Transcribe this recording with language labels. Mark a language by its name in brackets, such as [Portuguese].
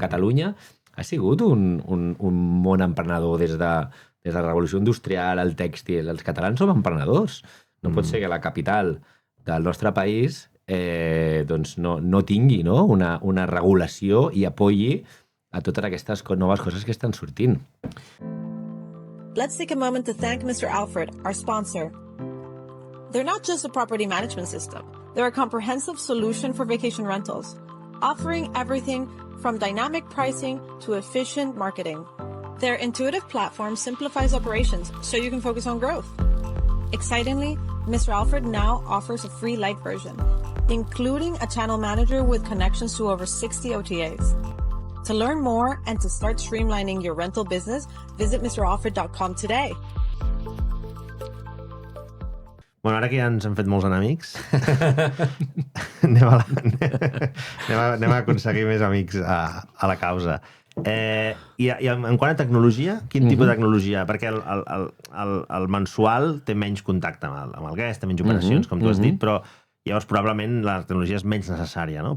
[Catalan] Catalunya ha sigut un món emprenedor des de la revolució industrial, el tèxtil. Els catalans som emprenedors. No pot ser que la capital del nostre país doncs no tingui una regulació i apoyi a totes aquestes noves coses que estan sortint. [English] Let's take a moment to thank Mr. Alfred, our sponsor. They're not just a property management system. They're a comprehensive solution for vacation rentals, offering everything from dynamic pricing to efficient marketing. Their intuitive platform simplifies operations so you can focus on growth. Excitingly, Mr. Alfred now offers a free light version, including a channel manager with connections to over 60 OTAs. To learn more and to start streamlining your rental business, visit mralfred.com today. [Catalan] Bueno, ara que ja ens hem fet molts enemics, anem a aconseguir més amics a la causa. I en quant a tecnologia, quin tipus de tecnologia? Perquè el mensual té menys contacte amb el guest, té menys operacions, com tu has dit, però llavors probablement la tecnologia és menys necessària, no?